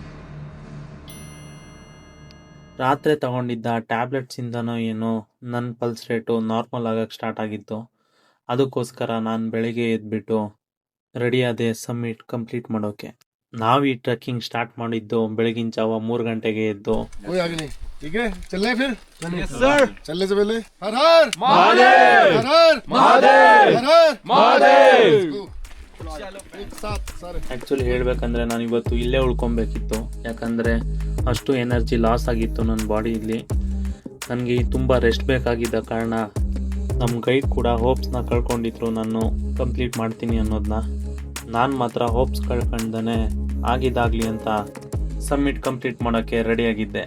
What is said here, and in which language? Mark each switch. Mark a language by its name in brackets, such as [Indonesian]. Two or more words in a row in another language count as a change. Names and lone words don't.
[Kannada] ರಾತ್ರಿ ತಗೊಂಡಿದ್ದ ಟ್ಯಾಬ್ಲೆಟ್ಸಿಂದನೋ ಏನೋ ನನ್ನ [English] pulse rate normal [Kannada] ಆಗೋಕ್ಕೆ ಸ್ಟಾರ್ಟ್ ಆಗಿತ್ತು. ಅದಕ್ಕೋಸ್ಕರ ನಾನು ಬೆಳಿಗ್ಗೆ ಎದ್ಬಿಟ್ಟು ರೆಡಿ ಆದೆ [English] summit complete [Kannada] ಮಾಡೋಕ್ಕೆ. ನಾವು ಈ [English] trekking start [Kannada] ಮಾಡಿದ್ದು ಬೆಳಗಿನ ಜಾವ 3 ಗಂಟೆಗೆ ಎದ್ದು. [Hindi] कोई आगे नहीं, ठीक है, चलने फिर? [English] yes sir. [Hindi] चलने से पहले हर हर महादेव, हर हर महादेव, हर हर महादेव। एक साथ सारे। [Kannada] ಆ್ಯಕ್ಚುಲಿ ಹೇಳಬೇಕಂದ್ರೆ ನಾನು ಇವತ್ತು ಇಲ್ಲೇ ಉಳ್ಕೊಬೇಕಿತ್ತು, ಯಾಕಂದರೆ ಅಷ್ಟು [English] energy loss [Kannada] ಆಗಿತ್ತು ನನ್ನ ಬಾಡಿಯಲ್ಲಿ. ನನಗೆ ತುಂಬ ರೆಸ್ಟ್ ಬೇಕಾಗಿದ್ದ ಕಾರಣ ನಮ್ಮ ಗೈಡ್ ಕೂಡ ಹೋಪ್ಸ್ನ ಕಳ್ಕೊಂಡಿದ್ರು ನಾನು ಕಂಪ್ಲೀಟ್ ಮಾಡ್ತೀನಿ ಅನ್ನೋದನ್ನ. ನಾನು ಮಾತ್ರ ಹೋಪ್ಸ್ ಕಳ್ಕೊಂಡೇ ಆಗಿದ್ದಾಗಲಿ ಅಂತ [English] summit complete [Kannada] ಮಾಡೋಕ್ಕೆ ರೆಡಿಯಾಗಿದ್ದೆ.